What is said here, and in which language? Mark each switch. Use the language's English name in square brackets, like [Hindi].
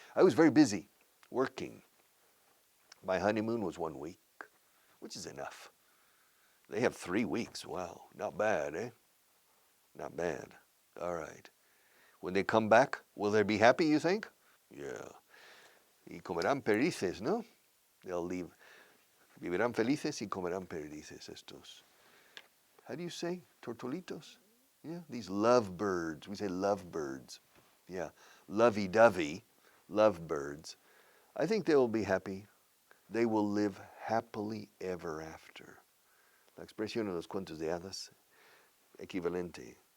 [English] I was very busy working. My honeymoon was 1 week, which is enough. They have 3 weeks. Wow, not bad, eh? Not bad. All right. When they come back, will they be happy, you think? [Spanish] Yeah. Y comerán perdices, ¿no? [English] They'll leave. [Spanish] Vivirán felices y comerán perdices estos. [English] How do you say? Tortolitos? Yeah, these love birds. We say love birds. Yeah, lovey-dovey, lovebirds, I think they will be happy. They will live happily ever after. [Spanish] La expresión en los cuentos de hadas, equivalente.